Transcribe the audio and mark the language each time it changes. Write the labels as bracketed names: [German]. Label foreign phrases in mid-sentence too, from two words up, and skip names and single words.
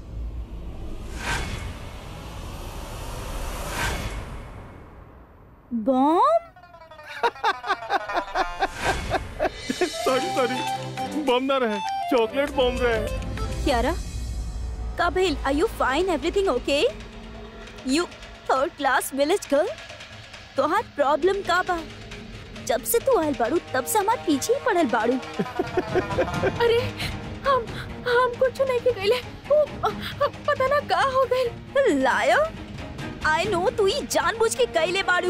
[Bhojpuri] बॉम्ब? सॉरी बम ना रहे, चॉकलेट बम रहे। क्यारा, काबिल, [English] Are you fine? Everything okay? you third class village girl, [Bhojpuri] तोहार प्रॉब्लम का बा? जब से तू आयल बाड़ू तब से हमार पीछे ही पड़ल बाड़ू। अरे हम कुछ नहीं के गईले, पता ना का हो गइल। लायर, [English] I know [Bhojpuri] तू ही जानबूझ के कइले बाड़ू।